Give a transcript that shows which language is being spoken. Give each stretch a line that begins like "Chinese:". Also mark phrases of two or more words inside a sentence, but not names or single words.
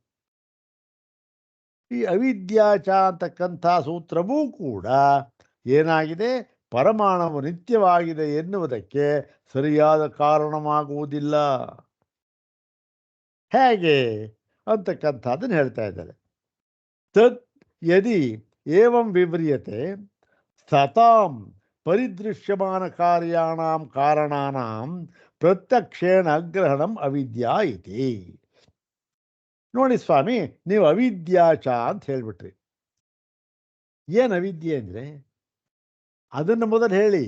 Kannada: ಈ ಅವಿದ್ಯಾಚ ಅಂತಕ್ಕಂಥ ಸೂತ್ರವೂ ಕೂಡ ಏನಾಗಿದೆ? ಪರಮಾಣು ನಿತ್ಯವಾಗಿದೆ ಎನ್ನುವುದಕ್ಕೆ ಸರಿಯಾದ ಕಾರಣವಾಗುವುದಿಲ್ಲ. ಹೇಗೆ ಅಂತಕ್ಕಂಥದ್ದನ್ನು ಹೇಳ್ತಾ ಇದ್ದಾರೆ.
Sanskrit: ತತ್ ಯದಿ ಏವಂ ವಿವ್ರಿಯತೆ ಸತಾಂ ಪರಿದೃಶ್ಯಮಾನ ಕಾರ್ಯಾಣಾಂ ಕಾರಣಾನಾಂ ಪ್ರತ್ಯಕ್ಷೇಣ ಅಗ್ರಹಣಂ ಅವಿದ್ಯಾ ಇತಿ.
Kannada: ನೋಡಿ ಸ್ವಾಮಿ, ನೀವು ಅವಿದ್ಯಾಚ ಅಂತ ಹೇಳ್ಬಿಟ್ರಿ. ಏನು ಅವಿದ್ಯೆ ಅಂದರೆ? ಅದನ್ನು ಮೊದಲು ಹೇಳಿ.